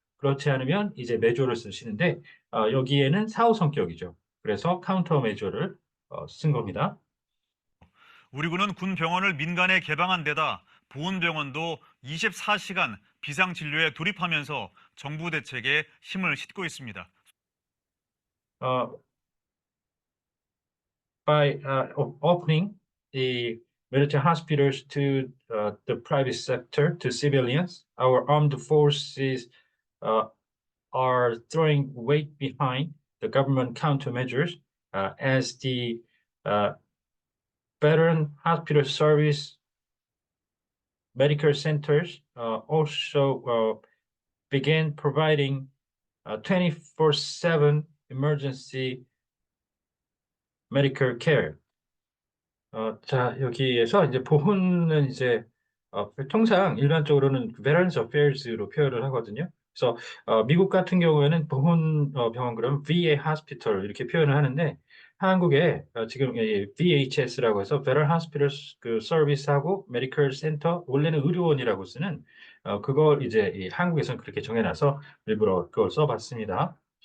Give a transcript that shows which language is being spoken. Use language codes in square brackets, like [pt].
[ko] 그렇지 않으면 이제 메저를 쓰시는데 여기에는 사후 성격이죠. 그래서 카운터 메저를 쓴 겁니다. 우리 군은 군 병원을 민간에 개방한 데다 보훈병원도 24시간 비상진료에 돌입하면서 정부 대책에 힘을 싣고 있습니다. [en] 어, by opening the military hospitals to the private sector to civilians, our armed forces uh, are throwing weight behind the government countermeasures as the uh, Veteran Hospital Service medical centers also began providing 24/7 emergency medical care. [ko] 자, 여기에서 이제 보훈은 이제 통상 일반적으로는 Veterans Affairs로 표현을 하거든요. 그래서 미국 같은 경우에는 보훈 병원 그러면 VA Hospital 이렇게 표현을 하는데 한국에 지금 이 VHS라고 해서 Veteran Hospital 그 서비스하고 메디컬 센터 원래는 의료원이라고 쓰는 그걸 이제 이 한국에서는 그렇게 정해놔서 일부러 그걸 써봤습니다.